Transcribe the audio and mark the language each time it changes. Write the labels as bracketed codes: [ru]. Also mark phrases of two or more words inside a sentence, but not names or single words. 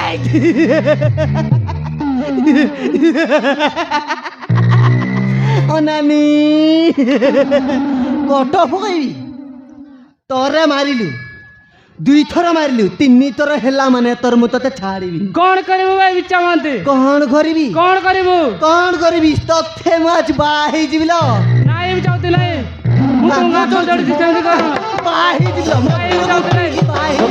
[or] ଅନାନି କଟ ପକାଇବି ତତେ ମାରିଲୁ 2 ଥର ମାରିଲୁ 3 ଥର ହେଲା ମାନେ ତୋର ମୁଁ ତୋତେ ଛାଡ଼ିବି କଣ କରିବୁ ଭାଇ ବିଚା ମହାନ୍ତି କଣ କରିବି କଣ କରିବୁ କଣ କରିବି ତତେ ମୁଁ ଆଜି ବାହା ହେଇଯିବି ଲୋ ନାଇଁ ମୁଁ ଚାହୁଁଛି ନାଇଁ ମୁଁ ତୁମକୁ ଚୋଚଡ଼ିଛି ସେମିତି କର ବାହା ହେଇଯିବି ଲୋ ନାଇଁ ମୁଁ ଚାହୁଁଛି ନାଇଁ ବାହା ହେଇଯିବି।